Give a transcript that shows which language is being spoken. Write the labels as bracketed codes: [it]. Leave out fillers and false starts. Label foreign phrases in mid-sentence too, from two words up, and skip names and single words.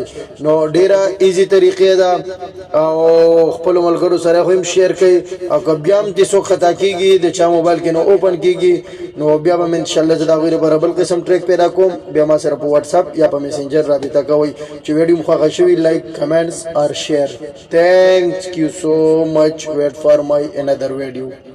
[ps] نو ډیره ایزی طریقې ده او خپل ملګرو سره هم شیر کړئ. او که بیا هم تاسو خطا کیږي د چا موبایل کې نو اوپن کیږي نو بیا به [ar] ان شاء الله [ps] دا غیر برابر قسم ټریک پیدا کوم. بیا ما سره په واتس اپ یا په میسنجر رابطه کوئ. چې ویډیو مو خوښه شوي [en] like comments and share. Thank you so much. Wait for my another video.